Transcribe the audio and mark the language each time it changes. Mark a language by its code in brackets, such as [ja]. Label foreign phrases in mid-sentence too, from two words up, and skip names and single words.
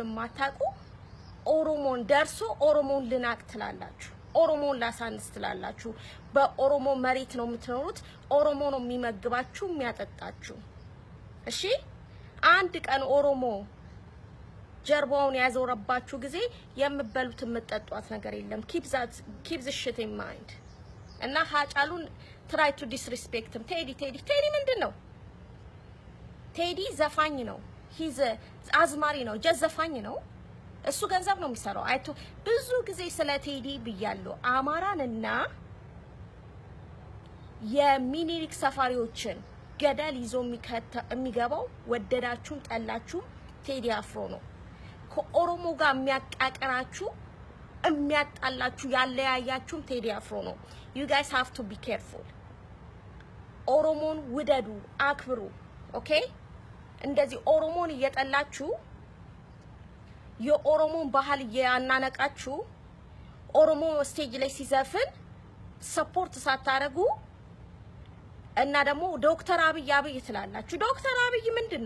[am] ማታቁ ኦሮሞን ደርሶ ኦሮሞን ልናቅ ትላላችሁ። ኦሮሞን ላሳንስ ትላላችሁ። በኦሮሞ መሬት ነው የምትኖሩት። ኦሮሞ ነው የሚመግባችሁ የሚያጠጣችሁ። እሺ አንድ ቀን ኦሮሞ ጀርባውን ያዞረባችሁ ጊዜ የምበሉት የምትጠጧት ነገር የለም። [en] keep the shit in mind። [am] እና ሀጫሉን [en] try to disrespect him። [am] ቴዲ ምንድነው? ቴዲ ዘፋኝ ነው። he's አዝማሪ ነው። ጀዝ ዘፋኝ ነው። እሱ ገንዘብ ነው የሚሰራው። አይቶ ብዙ ጊዜ ስለ ቴዲ ብያለሁ። አማራንና የሚኒሊክ ሰፋሪዎችን ገደል ይዞ የሚገባው ወደዳችሁም ጠላችሁም ቴዲ አፍሮ ነው። ከኦሮሞ ጋር የሚያቃቀራችሁ የሚያጣላችሁ ያለያያችሁም ቴዲ አፍሮ ነው። [en] you guys have to be careful። [am] ኦሮሞን ውደዱ፣ አክብሩ። ኦኬ እንደዚህ ኦሮሞን እየጠላችሁ የኦሮሞን ባህል እያናነቃችሁ ኦሮሞ ስቴጅ ላይ ሲዘፍን ሰፖርት ሳታረጉ እና ደግሞ ዶክተር አብይ ትላላችሁ። ዶክተር አብይ ምንድነው?